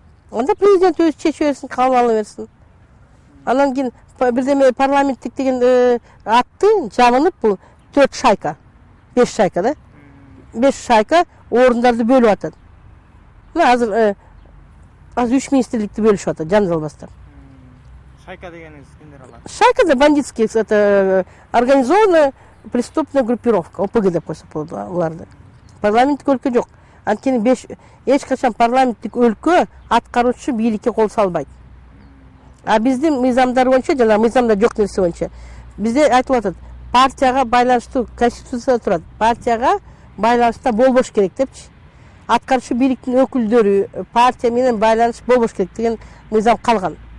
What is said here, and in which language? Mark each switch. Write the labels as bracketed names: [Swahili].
[Kyrgyz] Анда президент өзү чечип берсин, кабыл ала берсин. Анан кийин бирдеме парламенттик деген атты жабынып, бул 4 шайка, 5 шайка да. 5 шайка орундарды бөлүп атат. Азыр 3 министрликти бөлүшүп атат, жанжалбастар. Шайка дегениңиз кимдер алар? Шайка да [Russian] бандитский, это организованная преступная группировка, ОПГ [Kyrgyz] деп койсок болот уларды. Парламенттик өлкө жок. Анткени эч качан парламенттик өлкө аткаруучу бийликке кол салбайт. Биздин мыйзамдар боюнча, жана мыйзамда жок нерсе боюнча, бизде айтылып атат, партияга байланыштуу конституцияда турат. Партияга байланышта болбош керек депчи. Аткаруучу бийликтин өкүлдөрү партия менен байланыш болбош керек деген мыйзам калган.